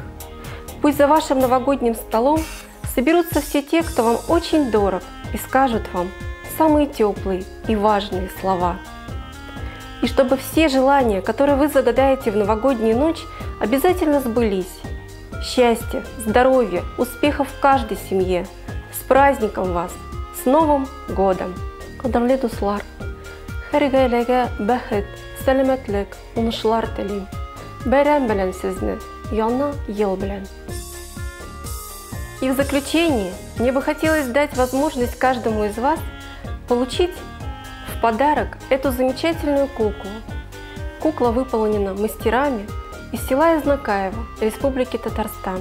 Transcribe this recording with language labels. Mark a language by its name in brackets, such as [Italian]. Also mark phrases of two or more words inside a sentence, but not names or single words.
[Russian] Пусть за вашим новогодним столом соберутся все те, кто вам очень дорог, и скажут вам самые теплые и важные слова. И чтобы все желания, которые вы загадаете в новогоднюю ночь, обязательно сбылись. Счастья, здоровья, успехов в каждой семье. С праздником вас! С Новым годом! [Tatar] Кадрлы дуслар! Һәр гаиләгә бәхет, сәламәтлек, уңышлар телим. Бәйрәм белән сезне, яңа ел белән. [Russian] И в заключение мне бы хотелось дать возможность каждому из вас получить в подарок эту замечательную куклу. Кукла выполнена мастерами из села Изнакаево, Республики Татарстан.